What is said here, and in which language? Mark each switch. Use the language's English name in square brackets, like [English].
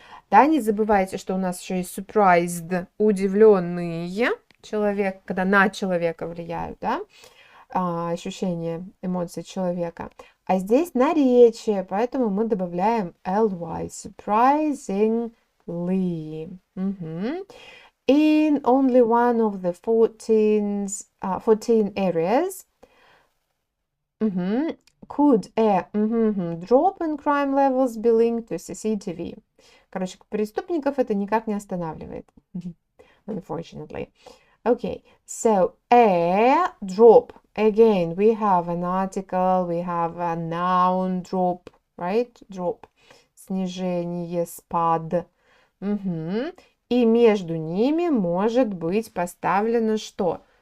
[Russian] Да, не забывайте, что у нас еще есть surprised, удивленные человек, когда на человека влияют, да, ощущения, эмоции человека. А здесь наречие, поэтому мы добавляем ly, surprisingly. [English] In only one of the 14 areas could a drop in crime levels be linked to CCTV. [Russian] Короче, преступников это никак не останавливает. [English] Unfortunately. Okay, so a drop. Again, we have an article, we have a noun drop, right? [Russian] Drop. Снижение, спад. И между ними может быть поставлено что?